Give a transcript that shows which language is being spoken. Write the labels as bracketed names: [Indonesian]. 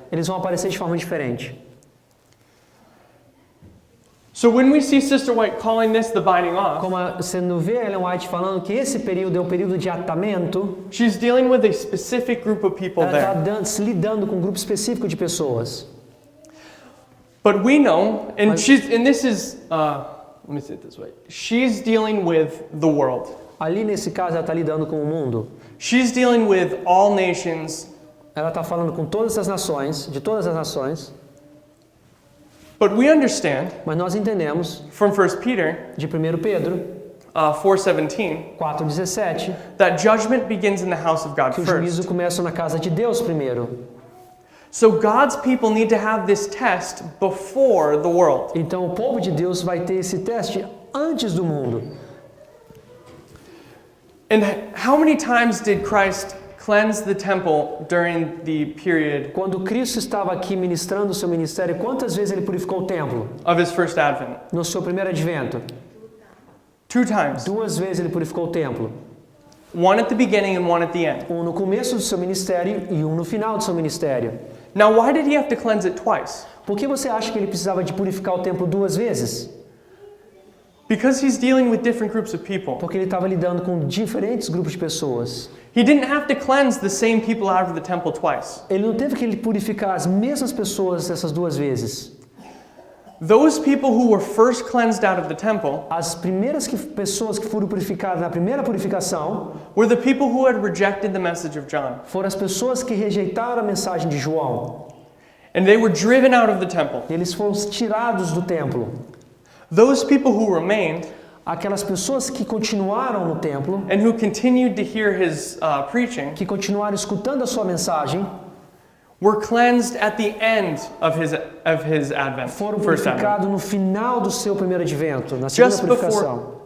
[Portuguese] eles vão aparecer de forma diferente. [English] So when we see Sister White calling this the binding off, [Portuguese] Como você não vê Ellen White falando que esse período é o período de atamento, [English] she's dealing with a specific group of people [Portuguese] ela está [English] there. [Portuguese] lidando com um grupo específico de pessoas. [English] But we know, and this is, let me say it this way. She's dealing with the world. [Portuguese] Ali nesse caso ela está lidando com o mundo. [English] She's dealing with all nations. [Portuguese] Ela está falando com todas as nações, de todas as nações. [English] But we understand [Portuguese] Mas nós entendemos [English] from 1 Peter [Portuguese] de 1 Pedro [English] 4:17 [Portuguese] 4:17 [English] that judgment begins in the house of God [Portuguese] que o juízo [English] first. [Portuguese] começa na casa de Deus primeiro. [English] So God's people need to have this test before the world. [Portuguese] Então o povo de Deus vai ter esse teste antes do mundo. [English] And how many times did Christ cleanse the temple during the period [Portuguese] Quando Cristo estava aqui ministrando o seu ministério, quantas vezes ele purificou o templo? [English] of his first advent? [Portuguese] No seu primeiro advento, [English] 2 times. [Portuguese] 2 vezes ele purificou o templo. [English] One at the beginning and one at the end. [Portuguese] Um no começo do seu ministério e um no final do seu ministério. [English] Now, why did he have to cleanse it twice? [Portuguese] Por que você acha que ele precisava de purificar o templo 2 vezes? [English] Because he's dealing with different groups of people. [Portuguese] Porque ele estava lidando com diferentes grupos de pessoas. [English] He didn't have to cleanse the same people out of the temple twice. [Portuguese] Ele não teve que purificar as mesmas pessoas essas 2 vezes. [English] Those people who were first cleansed out of the temple [Portuguese] As primeiras pessoas que foram purificadas na primeira purificação [English] were the people who had rejected the message of John. [Portuguese] foram as pessoas que rejeitaram a mensagem de João. [English] And they were driven out of the temple. [Portuguese] Eles foram tirados do templo. [English] Those people who remained [Portuguese] Aquelas pessoas que continuaram no templo, [English] and who continued to hear his preaching [Portuguese] que continuaram escutando a sua mensagem, [English] were cleansed at the end of his advent, [Portuguese] foram [English] first advent, [Portuguese] purificados no final do seu primeiro advento, na segunda purificação.